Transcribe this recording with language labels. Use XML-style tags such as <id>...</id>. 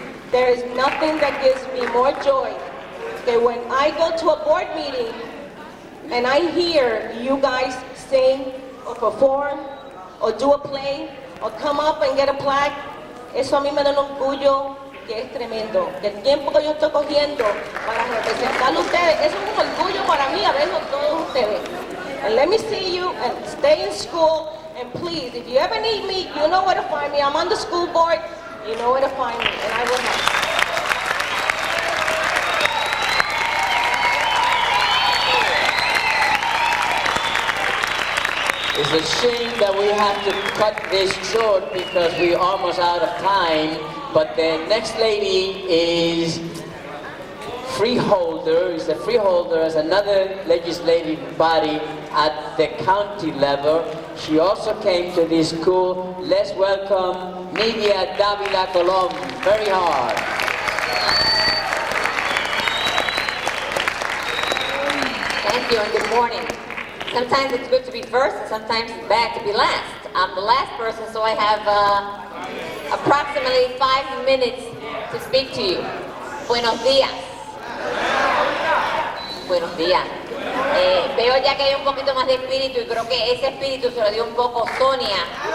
<en>There is nothing that gives me more joy than when I go to a board meeting and I hear you guys sing or perform or do a play or come up and get a plaque.</en> <es>Eso a mí me da un orgullo que es tremendo. El tiempo que yo estoy cogiendo para representar a ustedes, eso es un orgullo para mí, a verlos todos ustedes.</es> <en>And let me see you and stay in school, and please, if you ever need me, you know where to find me. I'm on the school board. You know where to find me, and I will help. It's a shame that we have to cut this short because we're almost out of time, but the next lady is freeholder, is a freeholder as another legislative body at the county level. She also came to this school. Let's welcome Nidia Davila Colom. Very hard. Thank you and good morning. Sometimes it's good to be first, sometimes it's bad to be last. I'm the last person, so I have approximately 5 minutes to speak to you.</en> <es>Buenos días. Buenos días. Veo ya que hay un poquito más de espíritu y creo que ese espíritu se lo dio un poco Sonia.</es>